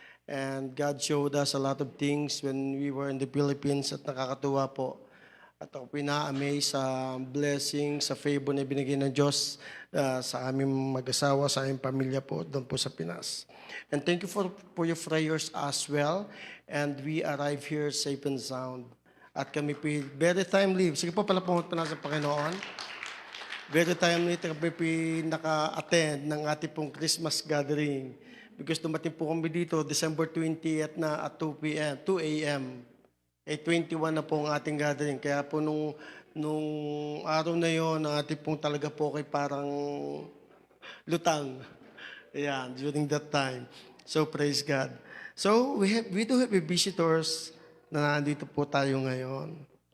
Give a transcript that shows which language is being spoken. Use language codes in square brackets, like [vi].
[en] And God showed us a lot of things when we were in the Philippines [tl] at nakakatuwa po. At ako pina-amaze sa blessing, sa favor na binigay ng Diyos sa aming mag-asawa, sa aming pamilya po, doon po sa Pinas. [en] And thank you for your prayers as well. And we arrive here safe and sound. [tl] At kami po [en] very timely. [tl] Sige po pala pumunta pa na sa Panginoon. [en] Very timely [tl] kami po naka-attend ng ating pong Christmas gathering. Because dumating po kami dito, December 20th na at 2 a.m. 21 na po ang ating gathering. Kaya po nung araw na yon, ang ating pong talaga po kay parang lutang. [en] Ayan, during that time. So, praise God. So, we do have visitors [tl] na nandito po tayo ngayon.